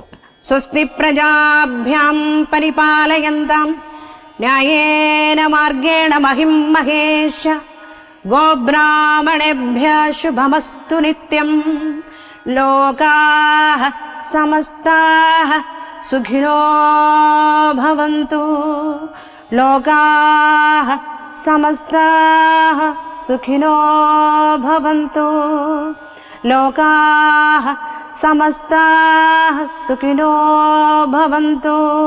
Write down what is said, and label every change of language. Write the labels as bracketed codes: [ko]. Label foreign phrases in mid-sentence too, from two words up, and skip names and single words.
[sa] സ്വസ്തി പ്രജാഭ്യാം പരിപാലയന്താം ന്യായേന മാർഗേണ മഹിം മഹേശ ഗോബ്രാഹ്മണേഭ്യഃ ശുഭമസ്തു നിത്യം ലോകാഃ സമസ്താഃ സുഖിനോ ഭവന്തു ലോകാഃ സമസ്താഃ സുഖിനോ ഭവന്തു ലോകാഃ സമസ്താഃ സുഖിനോ ഭവന്തു.